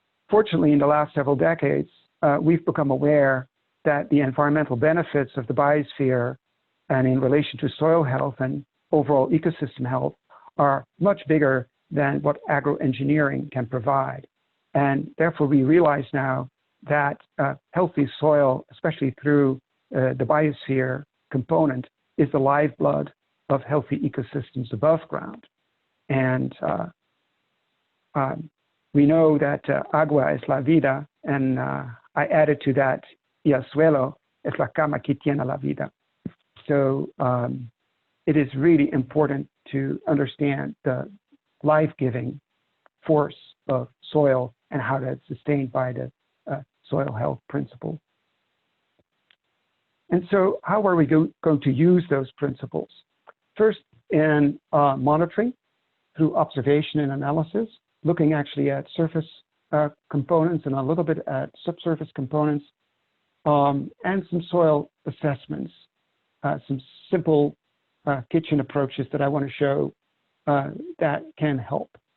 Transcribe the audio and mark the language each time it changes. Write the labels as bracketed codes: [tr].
[en] Fortunately, in the last several decades, we've become aware that the environmental benefits of the biosphere and in relation to soil health and overall ecosystem health are much bigger than what agro-engineering can provide. And therefore, we realize now that healthy soil, especially through the biosphere component, is the lifeblood of healthy ecosystems above ground. And we know that [es] agua es la vida, [en] and I added to that, [es] y el suelo es la cama que tiene la vida. [en] So it is really important to understand the life-giving force of soil and how that's sustained by the soil health principle. And so how are we going to use those principles? First, in monitoring through observation and analysis, looking actually at surface components and a little bit at subsurface components, and some soil assessments, some simple kitchen approaches that I want to show that can help.